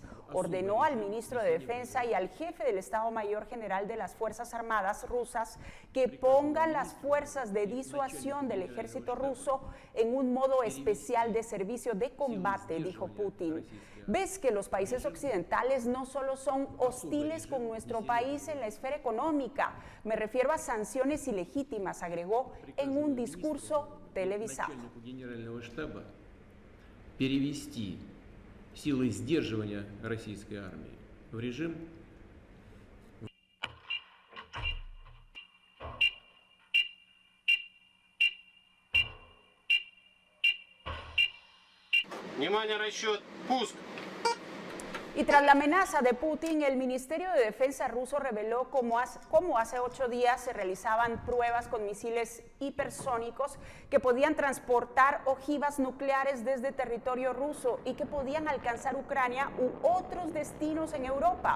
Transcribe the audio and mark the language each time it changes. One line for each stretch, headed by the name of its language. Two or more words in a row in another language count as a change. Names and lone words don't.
Spanish: Ordenó al ministro de Defensa y al jefe del Estado Mayor General de las Fuerzas Armadas rusas que pongan las fuerzas de disuasión del ejército ruso en un modo especial de servicio de combate, dijo Putin. Ves que los países occidentales no solo son hostiles con nuestro país en la esfera económica, me refiero a sanciones ilegítimas, agregó en un discurso televisado.
Russian: Перевести силы сдерживания российской армии в режим Внимание, расчет, пуск!
Spanish: Y tras la amenaza de Putin, el Ministerio de Defensa ruso reveló cómo hace 8 días se realizaban pruebas con misiles hipersónicos que podían transportar ojivas nucleares desde territorio ruso y que podían alcanzar Ucrania u otros destinos en Europa.